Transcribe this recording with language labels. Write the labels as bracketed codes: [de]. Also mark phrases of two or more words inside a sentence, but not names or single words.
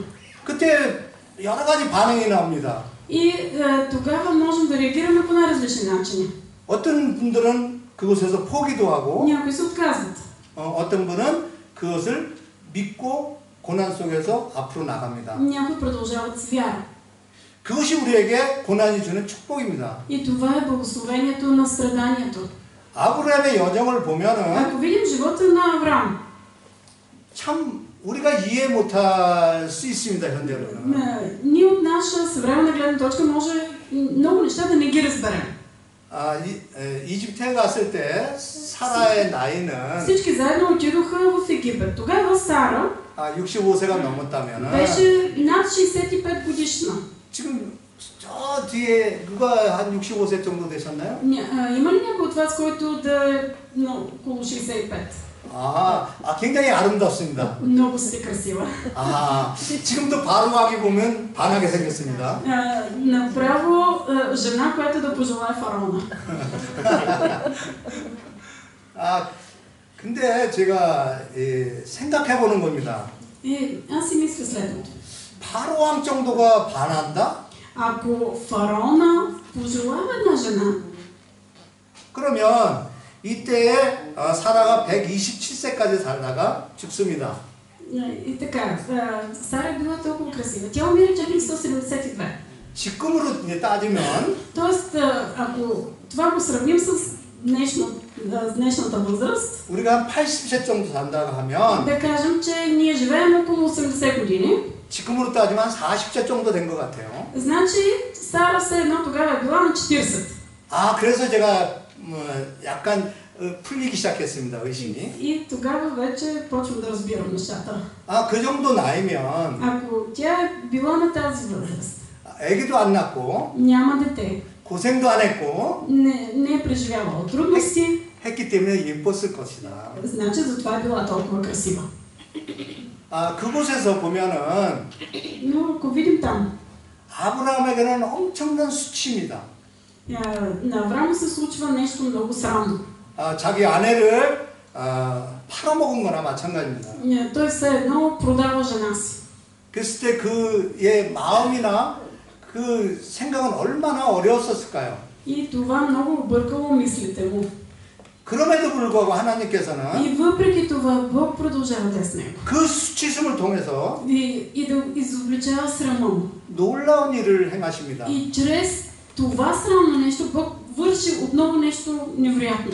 [ko] 그때 여러 가지 반응이 나옵니다. [bg] И тогава можем да реагираме по най-различни начини. [ko] 어떤 분들은 그곳에서 포기도 하고 [bg] Някои се отказват. [ko] 어떤 분은 그것을 믿고 고난 속에서 앞으로 나갑니다. [bg] Някои продължават с вяра. [ko] 그것이 우리에게 고난이 주는 축복입니다. [bg] И това е благословението на страданието. [ko] 아브라함의 여정을 보면은 [bg] Ако видим живота на Авраам, [ko] 참 우리가 이해 못할 수 있습니다, 현재로는. [bg] ние от наша съвременна гледна точка може много неща да не ги разберем. [ko] 이집트에 갔을 때 사라의 나이는 [bg] Всички заедно отидоха в Египет. Тогава Сара [ko] 65세가 넘었다면은 [bg] беше над 65 годишна. [ko] 지금 저 뒤에 누가 한 65세 정도 되셨나요? [bg] Има ли някой от вас, който да е около 65? [ko] 굉장히 아름답습니다. [bg] Много сте красива. [ko] 지금도 바로 가기 보면 반하게 생겼습니다. [bg] Направо жена, която да пожелае фараона. [ko] 근데 제가 생각해 보는 겁니다. [bg] И аз си мисля следното. [ko] 바로 왕 정도가 반한다? [bg] Ако фараона пожелава една жена, [ko] 그러면 이때에 사라가 127세까지 살다가 죽습니다. [bg] и така, Сара е била толкова красива. Тя умира чак на 172. [ko] 지금으로 이제 따지면 [bg] Тоест, ако това го сравним с днешната възраст, [ko] 우리가 한 80세 정도 산다고 하면 [bg] да кажем, че ние живеем около 80 години, [ko] 지금으로 따지면 한 40세 정도 된 것 같아요. [bg] значи Сара все едно тогава е била на 40. [ko] 그래서 제가 약간 풀리기 시작했습니다, 의심이. [bg] И тогава вече почвам да разбирам нещата. [ko] 그 정도 나이면 [bg] Ако тя е била на тази възраст, [ko] 애기도 안 낳고 [bg] няма дете, [ko] 고생도 안 했고 [bg] не е преживявала трудности, [ko] 했기 때문에 예뻤을 것이다. [bg] значи затова е била толкова красива. [ko] 그곳에서 보면은 [bg] Но ако видим там, [ko] 아브라함에게는 엄청난 수치입니다. [bg] на Авраам се случва нещо много срамно. [ko] 자기 아내를 팔아먹은 거나 마찬가지입니다. [bg] Той все едно продава жена си. [ko] 그랬을 때 그의 마음이나 그 생각은 얼마나 어려웠었을까요? [bg] И това много объркало мислите му. [ko] 그럼에도 불구하고 하나님께서는 [bg] И въпреки това Бог продължава да е с него. [ko] 그 수치심을 통해서 [bg] И да изобличава срама му. [ko] 놀라운 일을 행하십니다. [bg] И чрез това срамно нещо Бог върши отново нещо невероятно.